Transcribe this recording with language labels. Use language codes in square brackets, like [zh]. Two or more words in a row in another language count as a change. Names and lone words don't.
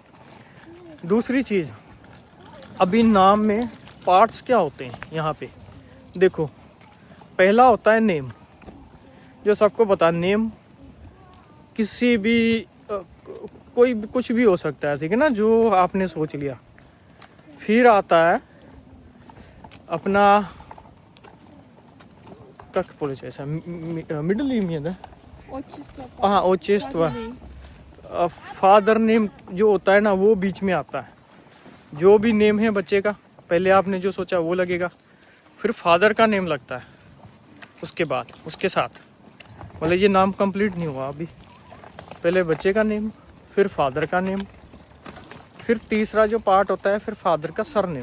[hi] दूसरी चीज़, अभी नाम में पार्ट्स क्या होते हैं यहाँ पे देखो। पहला होता है नेम, जो सबको पता, नेम किसी भी कोई कुछ भी हो सकता है, ठीक है ना, जो आपने सोच लिया। फिर आता है अपना [ru] как получается middle имя, да? [hi] हाँ, отчество। [en] father name [hi] जो होता है ना वो बीच में आता है। जो भी नेम है बच्चे का, पहले आपने जो सोचा वो लगेगा, फिर फादर का नेम लगता है उसके बाद, उसके साथ। मतलब ये नाम कंप्लीट नहीं हुआ अभी, पहले बच्चे का नेम, फिर फादर का नेम, फिर तीसरा जो पार्ट होता है फिर फादर का सरनेम।